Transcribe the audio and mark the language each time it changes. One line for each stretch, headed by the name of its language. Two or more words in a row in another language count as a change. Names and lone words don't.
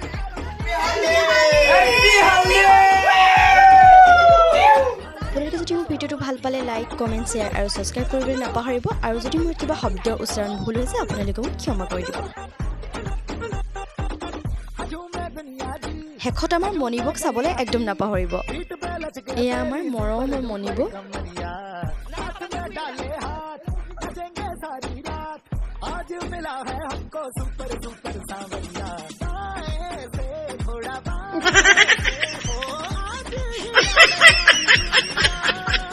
Assamese: আপোনালোকে যদি মোৰ ভিডিঅ'টো ভাল পালে
English: like, comment, share
Assamese: আৰু ছাবস্ক্ৰাইব কৰিবলৈ নাপাহৰিব। আৰু যদি মোৰ কিবা শব্দৰ উচ্চাৰণ ভুল হৈছে আপোনালোকে মোক ক্ষমা কৰি দিব। শেষত আমাৰ মণিবক চাবলৈ একদম নাপাহৰিব। এয়া আমাৰ মৰমৰ মণিবক।
Hindi: आज मिला है हमको सुपर सुपर सावरिया से थोड़ा